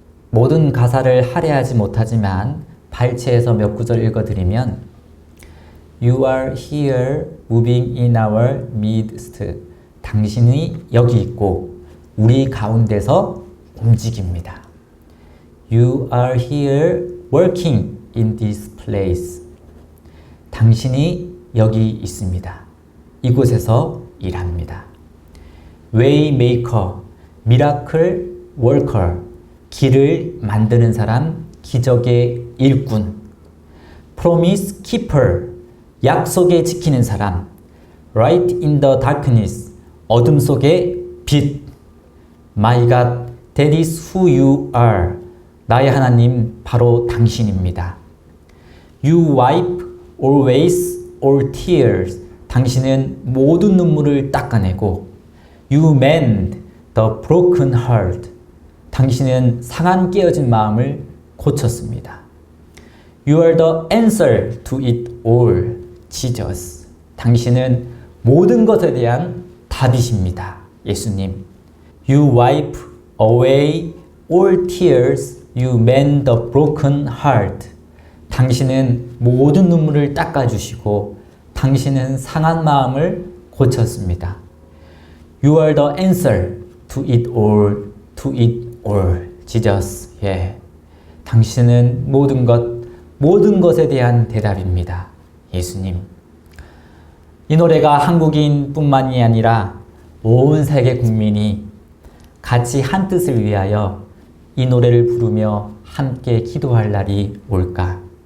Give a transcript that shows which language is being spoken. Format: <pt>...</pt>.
<ko>모든 가사를 할애하지 못하지만 발췌해서 몇 구절 읽어드리면</ko> <en>You are here moving in our midst.</en> <ko>당신이 여기 있고 우리 가운데서 움직입니다.</ko> <en>You are here working in this place.</en> <ko>당신이 여기 있습니다. 이곳에서 일합니다.</ko> <en>Waymaker, Miracle Worker,</en> <ko>길을 만드는 사람, 기적의 일꾼.</ko> <en>Promise Keeper,</en> <ko>약속에 지키는 사람.</ko> <en>Light in the darkness,</en> <ko>어둠 속의 빛.</ko> <en>My God, that is who you are.</en> <ko>나의 하나님, 바로 당신입니다.</ko> <en>You wipe always all tears.</en> <ko>당신은 모든 눈물을 닦아내고</ko> <en>You mend the broken heart.</en> <ko>당신은 상한 깨어진 마음을 고쳤습니다.</ko> <en>You are the answer to it all. Jesus.</en> <ko>당신은 모든 것에 대한 답이십니다. 예수님.</ko> <en>You wipe away all tears. You mend the broken heart.</en> <ko>당신은 모든 눈물을 닦아주시고 당신은 상한 마음을 고쳤습니다.</ko> <en>You are the answer to it all, to it all. Jesus.</en> <ko>예. 당신은 모든 것에 대한 대답입니다. 예수님. 이 노래가 한국인뿐만이 아니라 온 세계 국민이 같이 한 뜻을 위하여 이 노래를 부르며 함께 기도할 날이 올까?</ko>